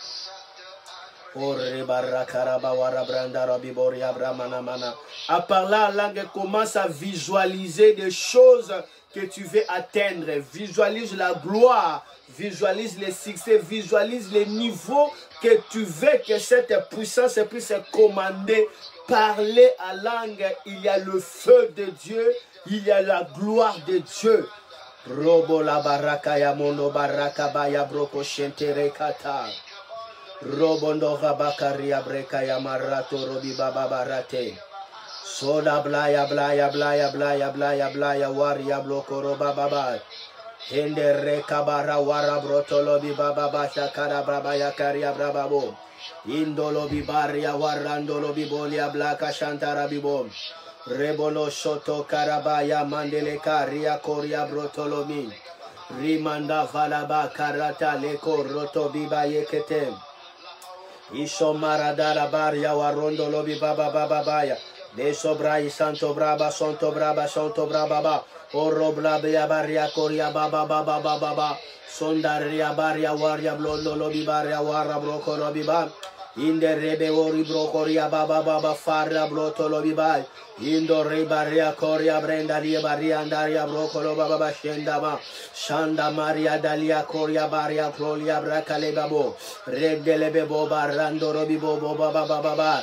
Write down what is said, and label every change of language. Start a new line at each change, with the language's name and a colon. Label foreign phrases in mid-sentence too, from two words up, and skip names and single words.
French: À parler en langue, commence à visualiser des choses que tu veux atteindre. Visualise la gloire, visualise les succès, visualise les niveaux que tu veux que cette puissance puisse commander. Parler en langue, il y a le feu de Dieu, il y a la gloire de Dieu. Robo la baraka ya mono baraka baya broko shentere kata. Robondo rabakaria breka ya marato robi baba barate. Soda blaya blaya blaya blaya blaya blaya waria bloko roba baba. Hende reka bara wara broto lobi baba basha kara braba ya karia brababo. Indolo bibaria warando lobi bolia blaka shantara bibom. Rebolo shoto karabaya mandele karia koria broto lomi. Rimanda valaba karata leko roto biba yekete. Isho maradara baria warondo lobi baba baba baya. De sobrai santo braba ba. Oro blabia baria koria baba baba baba ba. Sondaria baria waria blondo lobi baria wara broko lobi ba. Inde rebe ori brokoria baba baba farra bloto lobi ba. Indo ribaria koria brenda ria baria andaria broko loba baba shenda ma. Shanda maria dalia koria baria klolia brakale babo. Redele bebo barando robi bobo baba baba.